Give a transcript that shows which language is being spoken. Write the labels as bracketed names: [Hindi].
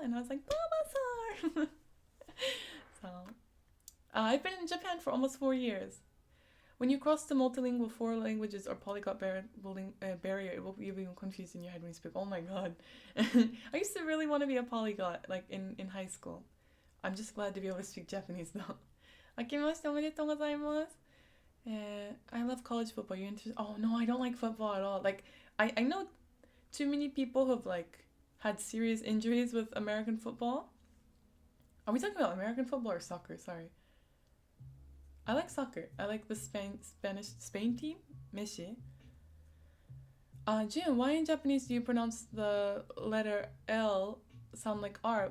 [English] And I was like, Bulbasaur. So I've been in Japan for almost 4 years. When you cross the multilingual 4 languages or polyglot barrier, it will be even confused in your head when you speak. Oh my god. I used to really want to be a polyglot, like in high school. I'm just glad to be able to speak Japanese though. [Japanese] 明けましておめでとうございます. [English] I love college football. You're interested? Oh no, I don't like football at all. Like, I know too many people who've like had serious injuries with American football. Are we talking about American football or soccer? Sorry. I like soccer. I like the Spain team, Messi. Jin, why in Japanese do you pronounce the letter L sound like R?